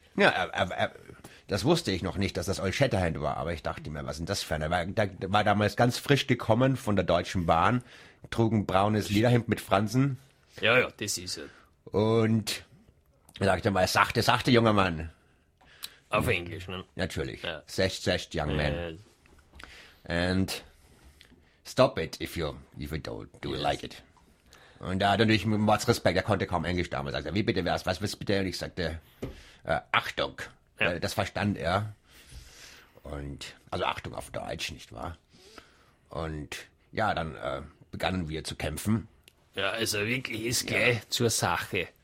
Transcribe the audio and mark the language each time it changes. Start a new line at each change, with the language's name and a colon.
German: Ja, das wusste ich noch nicht, dass das Old Shatterhand war, aber ich dachte mir, was ist denn das für eine? Der war damals ganz frisch gekommen von der Deutschen Bahn, trug ein braunes Lederhemd mit Fransen. Ja, ja, das ist er. Und ich sagte mal, sachte, sachte, junger Mann. Auf Englisch, ne? Natürlich. Sacht, sacht,
English: young man. And stop it, if you don't like it.
German: Und da hat er natürlich mit Mords Respekt, er konnte kaum Englisch damals. Sagte, wie bitte wär's, was willst du bitte? Und ich sagte, Achtung. Ja. Das verstand er. Und, also Achtung auf Deutsch, nicht wahr? Und ja, dann begannen wir zu kämpfen. Ja, also wirklich, ist gleich zur Sache.